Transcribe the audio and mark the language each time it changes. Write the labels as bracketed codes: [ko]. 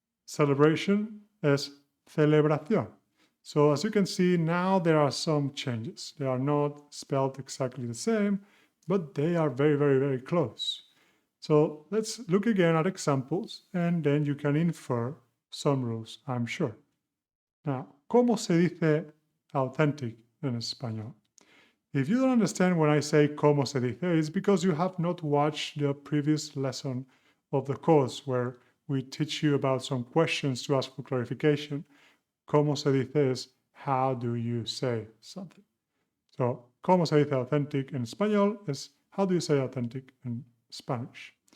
[en] Celebration is celebración. So as you can see, now there are some changes. They are not spelled exactly the same, but they are very, very, very close. So let's look again at examples, and then you can infer some rules, I'm sure. Now, [es] ¿cómo se dice authentic en español? [en] If you don't understand when I say [es] ¿cómo se dice?, [en] it's because you have not watched the previous lesson of the course where we teach you about some questions to ask for clarification. [es] ¿Cómo se dice [en] is how do you say something? So, [es] ¿cómo se dice [en] authentic in español is how do you say authentic in Spanish?